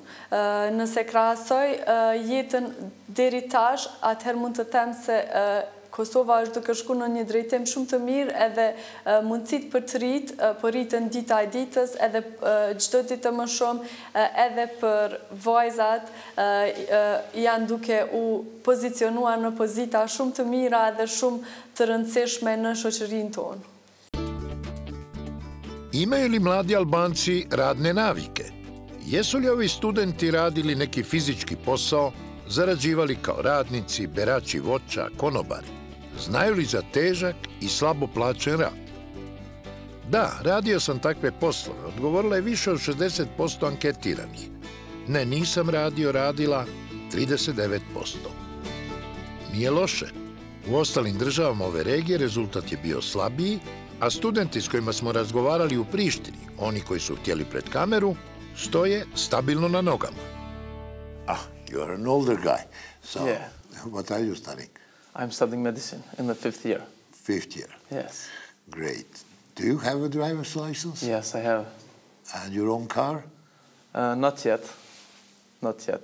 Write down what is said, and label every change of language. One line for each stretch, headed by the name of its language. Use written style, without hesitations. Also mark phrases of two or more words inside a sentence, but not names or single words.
Albanian: Nëse krahasoj jetën deri tash, atëherë mund të them se Kosova është duke shku në një drejtim shumë të mirë, edhe mundësit për të rritë, po rritën dita e ditës, edhe çdo ditë më shumë, edhe për vajzat janë duke u pozicionuar në pozita shumë të mira edhe shumë të rëndësishme në shoqërinë tonë.
Croatian: Imaju li mladi Albanci radne navike? Jesu li ovi studenti radili neki fizički posao, zarađivali kao radnici, berači voća, konobari? Znaju li za težak I slabo plaćen rad? Da, radio sam takve poslove, odgovorila je više od 60% anketiranih. Ne, nisam radila 39%. Nije loše. U ostalim državama ove regije rezultat je bio slabiji, a studenti s kojima smo razgovarali u Prištini, oni koji su htjeli pred kameru, stoje stabilno na nogama.
English: You are an older guy, so Yeah. what are you studying? I'm studying medicine in the 5th year. 5th year. Yes. Great. Do you have a driver's license? Yes, I have. And your own car? Not yet. Not yet.